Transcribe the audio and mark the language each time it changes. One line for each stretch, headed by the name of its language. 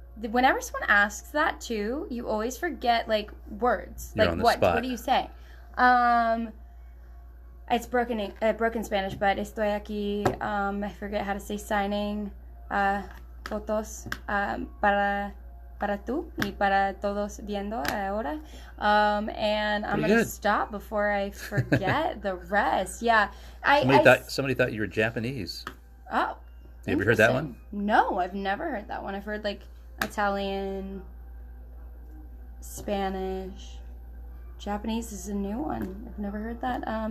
English: Whenever someone asks that too, you always forget like words. You're like on the what? spot. What do you say? It's broken Spanish, but
Spanish: estoy aquí.
English: I forget how to say signing.
Spanish: Fotos para tú y para todos viendo ahora.
English: And I'm going to stop before I forget the rest. Yeah. Somebody thought you were Japanese. Oh. You ever heard that one? No, I've never heard that one. I've heard like Italian, Spanish, Japanese is a new one. I've never heard that.